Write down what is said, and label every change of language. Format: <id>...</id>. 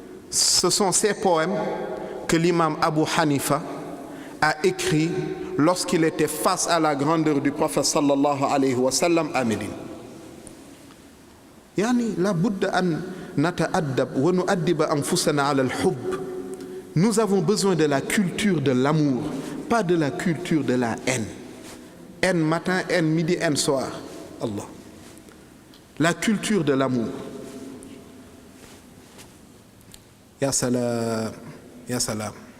<fr>Ce sont ces poèmes que l'imam Abu Hanifa a écrits lorsqu'il était face à la grandeur du prophète sallallahu alayhi wa sallam à Médine.</fr> <ar>يعني لابد أن نتأدب ونؤدب أنفسنا على الحب.</ar> <fr>Nous avons besoin de la culture de l'amour, pas de la culture de la haine. Haine matin, haine midi, haine soir. Allah. La culture de l'amour.</fr> <ar>Ya salam, ya salam.</ar>